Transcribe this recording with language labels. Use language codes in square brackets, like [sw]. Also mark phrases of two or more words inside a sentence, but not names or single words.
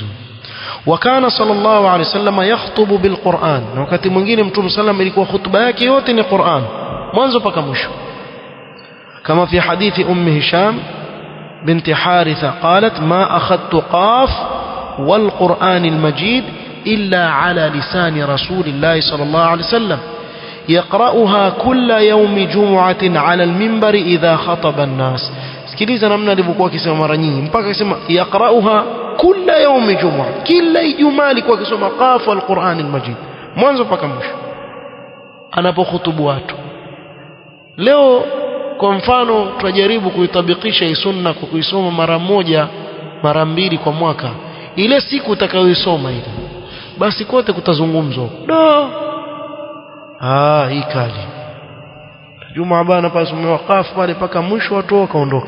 [ar] وكان صلى الله عليه وسلم يخطب بالقرآن, [sw] na wakati mwingine Mtume sallam ilikuwa hutuba yake yote ni Qur'an mwanzo mpaka mwisho, kama [ar] في حديث هشام بنت حارثة قالت ما أخذت ق والقرآن المجيد إلا على لسان رسول الله صلى الله عليه وسلم يقرأها كل يوم جمعة على المنبر إذا خطب الناس. [sw] Sikiliza namna alivyokuwa akisema mara nyingi, mpaka akisema yaqra'uha kila [ar] يوم جمعة, [sw] kila Ijumaa alikuwa akisoma [ar] ق القرآن المجيد [sw] mwanzo mpaka mwisho anapohutubu watu. Leo kwa mfano tunajaribu kuitabikisha hii sunna kwa kuisoma mara moja mara mbili kwa mwaka, ile siku utakayoisoma ile basi kote kutazungumzwa hii kali Jumaa bana pale somewa qaf pale mpaka mwisho watu wakaondoka.